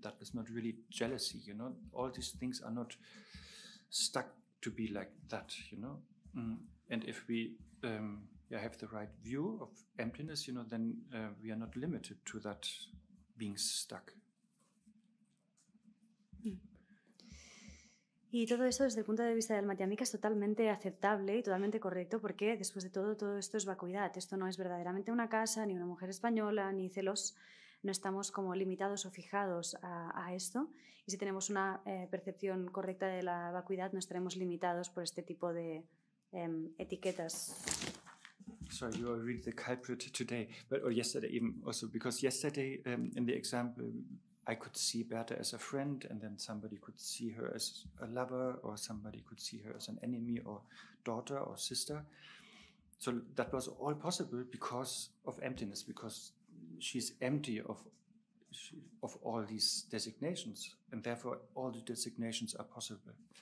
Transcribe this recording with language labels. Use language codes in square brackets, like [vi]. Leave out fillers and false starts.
[en] That is not really jealousy. All these things are not stuck to be like that. And if we have the right view of emptiness, then we are not limited to that being stuck. [es] Y todo eso desde el punto de vista del Madhyamika es totalmente aceptable y totalmente correcto porque después de todo esto es vacuidad. Esto no es verdaderamente una casa, ni una mujer española, ni celos. No estamos como limitados o fijados a esto. Y si tenemos una percepción correcta de la vacuidad, no estaremos limitados por este tipo de etiquetas. [en] Sorry, you are really the culprit today, or yesterday even also, because yesterday in the example I could see Berta as a friend, and then somebody could see her as a lover, or somebody could see her as an enemy, or daughter, or sister. So that was all possible because of emptiness, because she's empty of all these designations, and therefore all the designations are possible.